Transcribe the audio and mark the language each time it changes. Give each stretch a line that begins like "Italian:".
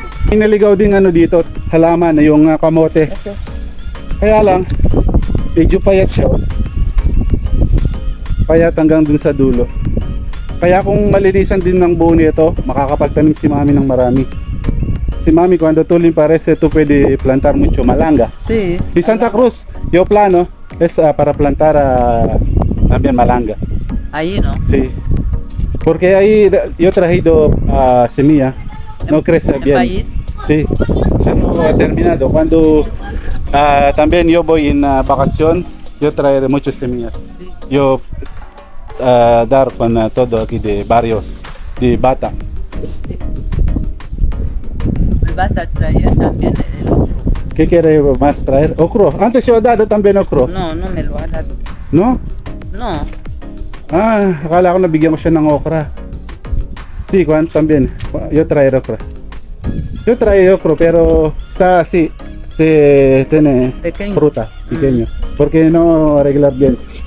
Filipino: May naligaw din dito, halaman na yung kamote. Kaya lang, medyo payat siya. Payat hanggang dun sa dulo. Kaya kung malinisan din ng buo nito, makakapagtanim si Mami ng marami.
Spanish: Si Mami, cuando tú limpias esto, puede plantar mucho malanga. Sí. Y Santa Cruz, yo plano es para plantar también malanga. Ahí, ¿no? Sí. Porque ahí yo traído semilla, no crece ¿El bien. país? Sí, ya no ha terminado. Cuando también yo voy en vacación, yo traeré muchas semillas. Sí. Yo dar con todo aquí de barrios, de Bata. Me vas a traer también el otro. ¿Qué quiere más traer? Ocro. Antes yo he dado también ocro. No, no me lo ha dado. No? No.
Filipino: Akala ko nabigyan ko siya ng okra.
Spanish: Sí, Juan también. Yo traeré okra. Yo traeré okra, pero está así. Se tiene Pequeño. fruta, pequeño. Porque no arreglar bien.